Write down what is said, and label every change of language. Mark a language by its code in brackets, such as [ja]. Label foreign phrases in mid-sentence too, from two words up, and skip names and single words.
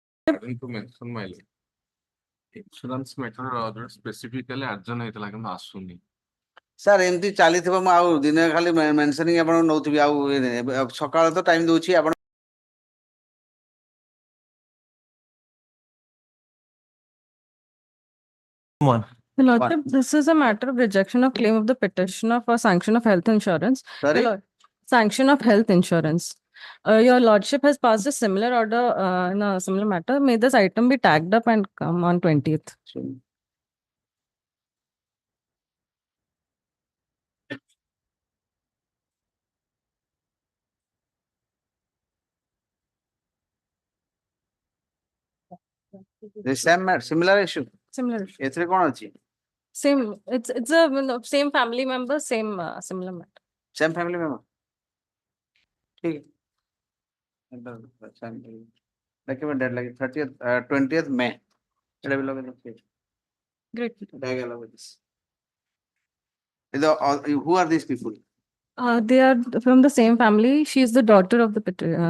[en] According to mention my insurance matter specifically arjan [or] ହେଇଥିଲା କିନ୍ତୁ ଆସୁନି ସାର୍ ଏମିତି ଚାଲିଥିବ ମୁଁ ଆଉ ଦିନେ ଖାଲି ମେନସନିଂ ଆପଣ ନଉଥିବି ଆଉ ସକାଳ ତ ଟାଇମ ଦଉଛି ଆପଣ [en] One. The Lordship, this is a matter of rejection of claim of the petitioner for sanction of health insurance. Sorry? Sanction of health insurance. Your Lordship has passed a similar order in a similar matter. May this item be tagged up and come on 20th. The same matter, similar issue. Similar issue. [or] ଏଥିରେ କ'ଣ ଅଛି? [en] Same. It's a same family member, same similar matter. Same family member. [hi] ठीक है. [en] Document like 30th, 20th May. It will be okay. Great. Dialogue with this. Who are these people? They are from the same family. She is the daughter of the petitioner.